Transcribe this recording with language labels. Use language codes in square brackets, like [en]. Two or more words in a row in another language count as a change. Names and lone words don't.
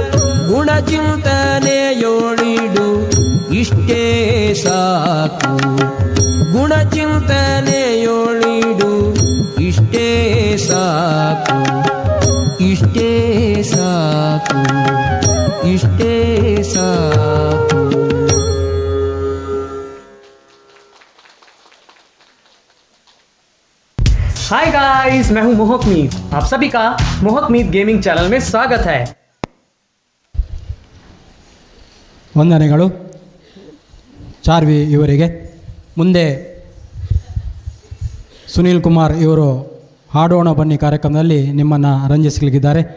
[kn] ಗುಣಚಿಂತನೆಯೋಳಿಡು ಇಷ್ಟೇ ಸಾಕು, ಗುಣಚಿಂತನೆಯೋಳಿಡು ಇಷ್ಟೇ ಸಾಕು, ಇಷ್ಟೇ ಸಾಕು, ಇಷ್ಟೇ ಸಾಕು. [en] hi guys, [hi] मैं हूं मोहक मीत। आप सभी का मोहक मीत गेमिंग चैनल में स्वागत है। [kn] ವಂದನೆಗಳು ಚಾರ್ವಿ ಇವರಿಗೆ. ಮುಂದೆ ಸುನೀಲ್ ಕುಮಾರ್ ಇವರು ಹಾಡೋಣ ಬನ್ನಿ ಕಾರ್ಯಕ್ರಮದಲ್ಲಿ ನಿಮ್ಮನ್ನು ರಂಜಿಸಲಿದ್ದಾರೆ.